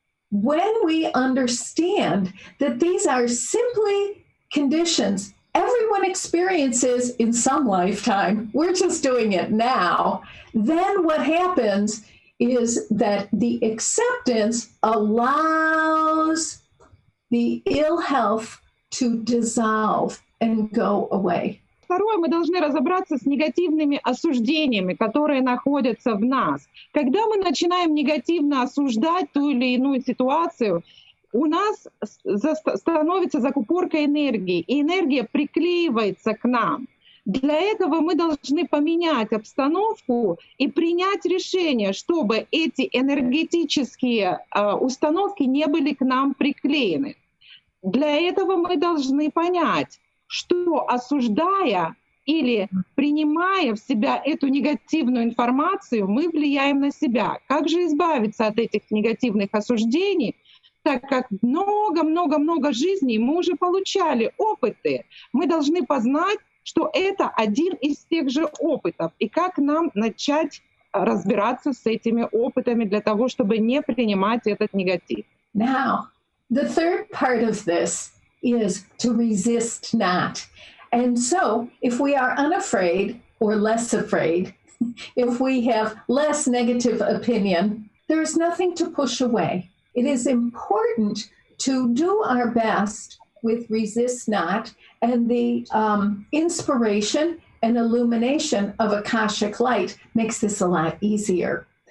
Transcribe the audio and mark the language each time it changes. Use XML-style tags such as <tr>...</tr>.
<en>When we understand that these are simply conditions everyone experiences in some lifetime, we're just doing it now, then what happens is that the acceptance allows the ill health to dissolve and go away.</en> <ru>Второе, мы должны разобраться с негативными осуждениями, которые находятся в нас. Когда мы начинаем негативно осуждать ту или иную ситуацию, у нас становится закупорка энергии, и энергия приклеивается к нам. Для этого мы должны поменять обстановку и принять решение, чтобы эти энергетические установки не были к нам приклеены. Для этого мы должны понять, что осуждая или принимая в себя эту негативную информацию, мы влияем на себя. Как же избавиться от этих негативных осуждений, так как много жизней мы уже получали опыты. Мы должны познать, что это один из тех же опытов, и как нам начать разбираться с этими опытами для того, чтобы не принимать этот негатив.</ru> <en>Now, the third part of this is to resist not. And so if we are unafraid or less afraid, if we have less negative opinion, there's nothing to push away. It is important to do our best with resist not, and the inspiration and illumination of Akashic light makes this a lot easier.</en>